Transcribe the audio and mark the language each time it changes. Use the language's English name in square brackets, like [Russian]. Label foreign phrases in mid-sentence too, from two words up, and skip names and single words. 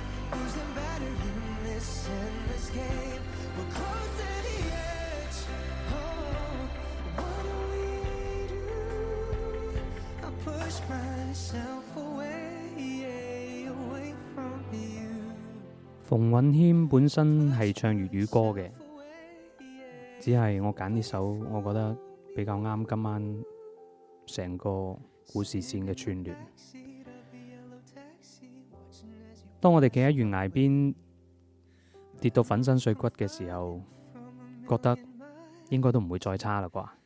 [English] Losing battery in this endless game. We're close to the edge. What do we do? I push myself away from you. [Cantonese] 馮允謙本身係唱粵語歌嘅，只係我揀呢首，我覺得比較啱今晚成個故事線嘅串聯。當我哋企喺懸崖邊跌到粉身碎骨嘅時候，覺得應該都唔會再差啦啩。